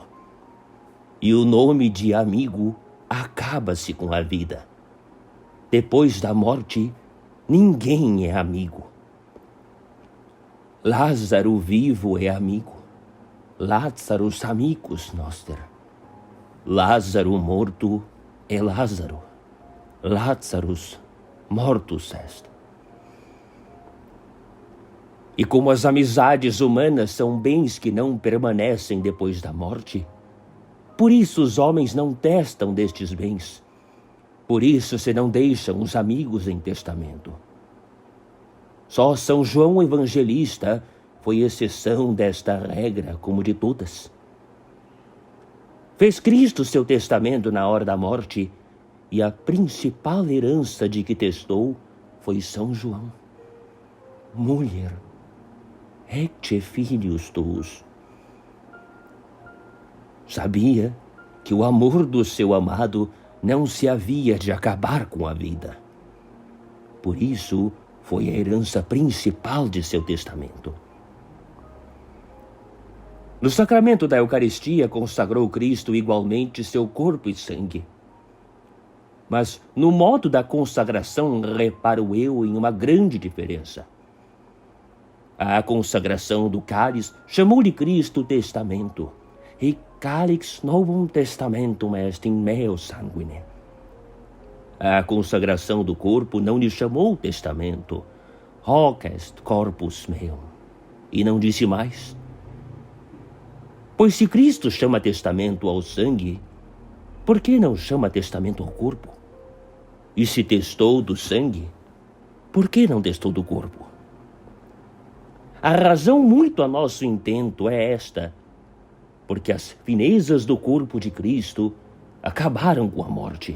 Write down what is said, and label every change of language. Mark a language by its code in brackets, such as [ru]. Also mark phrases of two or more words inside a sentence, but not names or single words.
[pt] E o nome de amigo acaba-se com a vida. Depois da morte, ninguém é amigo. Lázaro vivo é amigo. [la] Lazarus amicus noster. [pt] Lázaro morto é Lázaro. [la] Lazarus mortus est. [pt] E como as amizades humanas são bens que não permanecem depois da morte, por isso os homens não testam destes bens. Por isso se não deixam os amigos em testamento. Só São João Evangelista foi exceção desta regra, como de todas. Fez Cristo seu testamento na hora da morte, e a principal herança de que testou foi São João. Mulher, [la] ecce filius tuus. [pt] Sabia que o amor do seu amado não se havia de acabar com a vida. Por isso, foi a herança principal de seu testamento. No sacramento da Eucaristia, consagrou Cristo igualmente seu corpo e sangue. Mas no modo da consagração, reparo eu em uma grande diferença. A consagração do cálice chamou-lhe Cristo testamento. [la] E calix novum testamentum est in meo sanguine. [pt] A consagração do corpo não lhe chamou testamento. [la] Hoc est corpus meum. [pt] E não disse mais. Pois se Cristo chama testamento ao sangue, por que não chama testamento ao corpo? E se testou do sangue, por que não testou do corpo? A razão muito a nosso intento é esta: porque as finezas do corpo de Cristo acabaram com a morte.